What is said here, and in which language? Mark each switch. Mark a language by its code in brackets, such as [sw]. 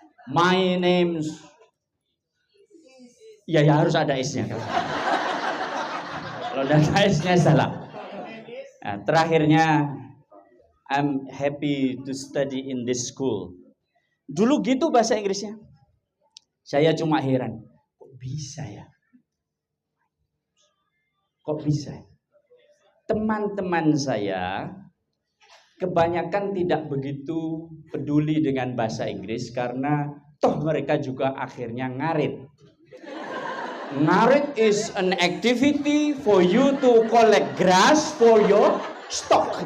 [en] My name's. [id] Ya harus ada S-nya. Kalau ada S-nya salah. Nah, terakhirnya, [en] I'm happy to study in this school. [id] Dulu gitu bahasa Inggrisnya. Saya cuma heran, kok bisa ya? Kok bisa? Teman-teman saya kebanyakan tidak begitu peduli dengan bahasa Inggris karena toh mereka juga akhirnya ngarit. [en] Ngarit is an activity for you to collect grass for your stock.